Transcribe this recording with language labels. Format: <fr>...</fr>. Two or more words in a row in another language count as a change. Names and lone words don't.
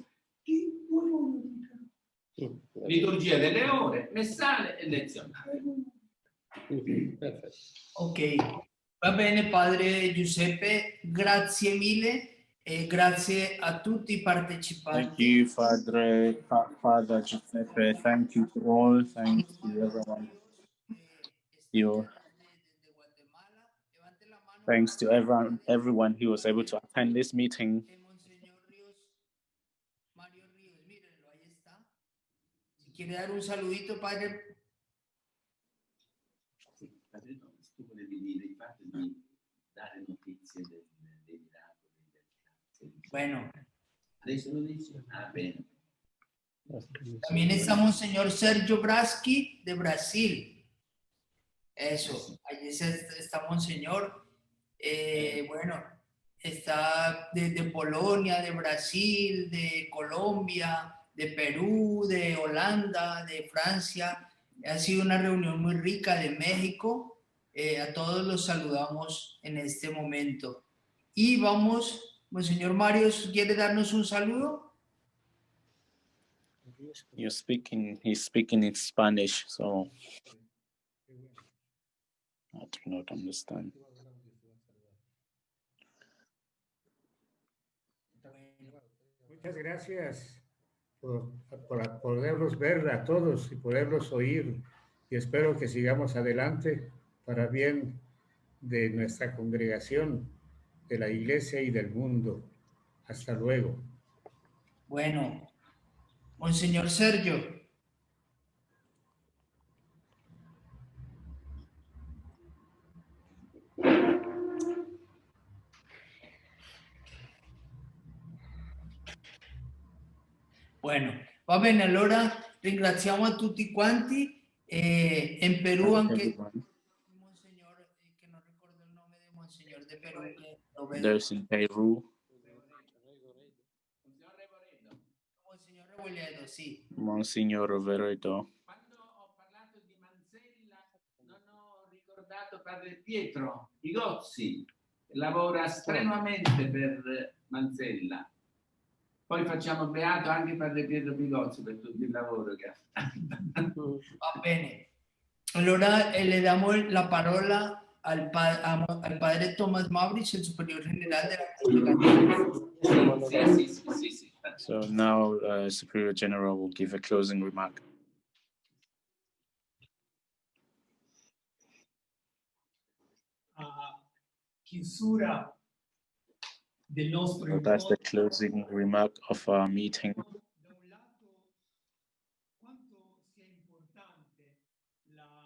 <it>I due volumi. Liturgia delle ore, messale e lezionario. Perfetto. Ok, va bene padre Giuseppe, grazie mille e grazie a tutti i partecipanti.</it> <en>Thank you, Father Giuseppe. Thank you to all. Thanks to everyone. Thanks to everyone who was able to attend this meeting.</en> <es>Mario Ríos, mírenlo, ahí está. Si quiere dar un saludito, padre.</es> <it>Tu volevi dire il fatto di dare notizie dei miracoli.</it> <es>Bueno.</es> <it>Adesso lo dici? Ah, bene.</it> <es>También está Monseñor Sergio Braschi de Brasil. Eso, allí está Monseñor. Bueno, está de Polonia, de Brasil, de Colombia, de Perú, de Holanda, de Francia. Ha sido una reunión muy rica, de México. A todos los saludamos en este momento. Y vamos, Monseñor Mario, ¿quiere darnos un saludo?</es> <en>He's speaking in Spanish, so I do not understand.</en> <es>Muchas gracias por poderlos ver a todos y poderlos oír, y espero que sigamos adelante para bien de nuestra congregación, de la iglesia y del mundo. Hasta luego. Bueno, Monseñor Sergio.</es> <it>Bueno, va bene, allora ringraziamo a tutti quanti. In Perù anche Monsignor, che non ricordo il nome del Monsignor de Perù.</it> <en>There's in Peru.</en> <it>Robledo, sì. Monsignor Veredo. Quando ho parlato di Manzella non ho ricordato padre Pietro Igozzi, che lavora strenuamente per Manzella. Poi facciamo beato anche padre Pietro Bigozzi per tutto il lavoro che ha fatto. Va bene.</it> <es>Allora le damos la parola al padre Tomás Maurice, el superior general de la congregación.</es> <it>Sì.</it> <en>So now Superior General will give a closing remark.</en> <it>Chiusura del nostro</it> <en>So that's the</en> <it>incontro.</it> <en>closing remark of our meeting.</en> <it>Da un lato, quanto sia importante la</it>